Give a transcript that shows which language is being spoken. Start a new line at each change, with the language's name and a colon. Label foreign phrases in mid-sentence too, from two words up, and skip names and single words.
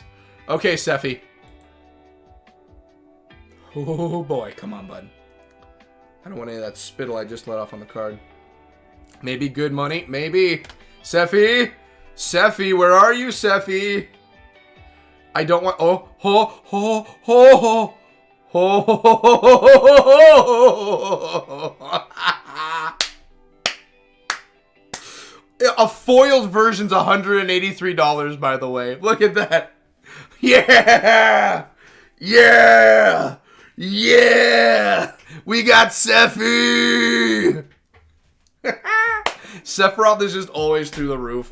English: Okay, Sephi. Oh boy, come on, bud. I don't want any of that spittle I just let off on the card. Maybe good money, maybe. Sephi! Sephi, where are you, Sephi? I don't want... Oh, ho, ho, ho, ho, ho. A foiled version's $183, by the way. Look at that. Yeah! Yeah! Yeah! We got Sephi! Sephiroth is just always through the roof.